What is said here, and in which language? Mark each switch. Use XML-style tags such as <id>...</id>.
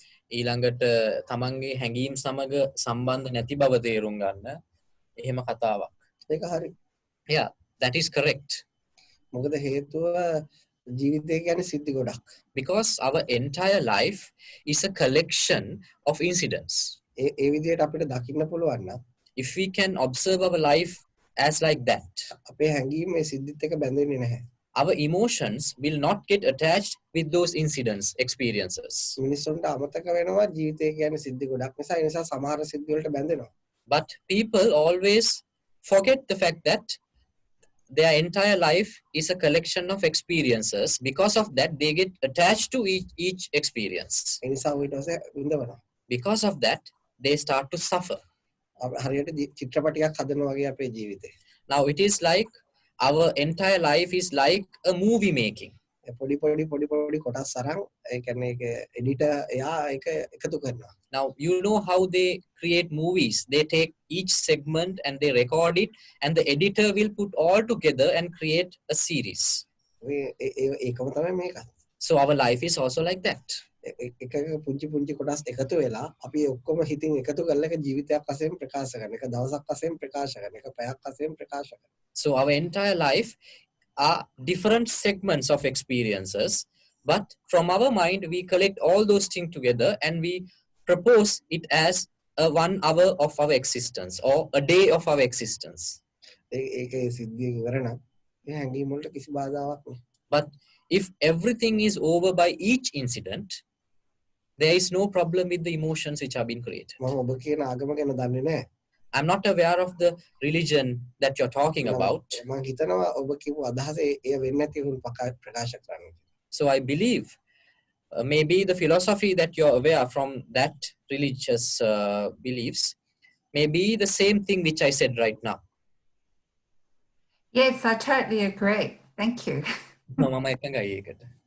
<si>ඊළඟට තමන්ගේ හැඟීම් සමග සම්බන්ධ නැති බව තේරුම් ගන්න. එහෙම කතාවක්. ඒක හරි.</si> <en>Yeah, that is correct.</en> <si>මොකද හේතුව ජීවිතය කියන්නේ සිද්ධි ගොඩක්.</si> <en>Because our entire life is a collection of incidents.</en> <si>ඒ විදිහට අපිට දකින්න පුළුවන් නම්</si> <en>if we can observe our life as like that,</en> <si>අපේ හැඟීම් මේ සිද්ධිත් එක්ක බැඳෙන්නේ නැහැ.</si> <en>our emotions will not get attached with those incidents, experiences.</en> <si>මිනිස්සුන්ට අමතක වෙනවා ජීවිතය කියන්නේ සිද්ධි ගොඩක් නිසා ඒ නිසා සමහර සිද්ධි වලට බැඳෙනවා.</si> <en>But people always forget the fact that their entire life is a collection of experiences. Because of that, they get attached to each experience.</en> <si>ඒ නිසා ඊට පස්සේ විඳවනවා.</si> <en>Because of that, they start to suffer.</en> <si>හරියට චිත්‍රපටයක් හදනවා වගේ අපේ ජීවිතේ.</si> <en>Now it is like our entire life is like a movie making.</en> <si>පොඩි කොටස් අරන් ඒ කියන්නේ ඒක එඩිටර් එයා ඒක එකතු කරනවා.</si> <en>Now you know how they create movies. They take each segment and they record it, and the editor will put all together and create a series.</en> <si>ඒකම තමයි මේක.</si> <en>So our life is also like that.</en> <si>එක පුංචි කොටස් එකතු වෙලා අපි ඔක්කොම හිතින් එකතු කරලා එක ජීවිතයක් වශයෙන් ප්‍රකාශ කරන එක දවසක් වශයෙන් ප්‍රකාශ කරන එක පැයක් වශයෙන් ප්‍රකාශ කරන.</si> <en>So our entire life are different segments of experiences, but from our mind we collect all those things together and we propose it as a 1 hour of our existence or a day of our existence.</en> <si>ඒකේ සිද්ධිය ඉවර නම් ඒ හැඟීම් වලට කිසි බාධාවක් නැහැ.</si> <en>But if everything is over by each incident, there is no problem with the emotions which have been created.</en> <si>මම ඔබ කියන ආගම ගැන දන්නේ නැහැ.</si> <en>I'm not aware of the religion that you're talking about.</en> <si>මම හිතනවා ඔබ කියපු අදහස ඒ වෙන්නේ නැති උන් ප්‍රකාශ කරන්න.</si> <en>So I believe maybe the philosophy that you're aware from that religious beliefs may be the same thing which I said right now. Yes, I totally agree. Thank you.</en> <si>මම එකඟයි ඒකට.</si>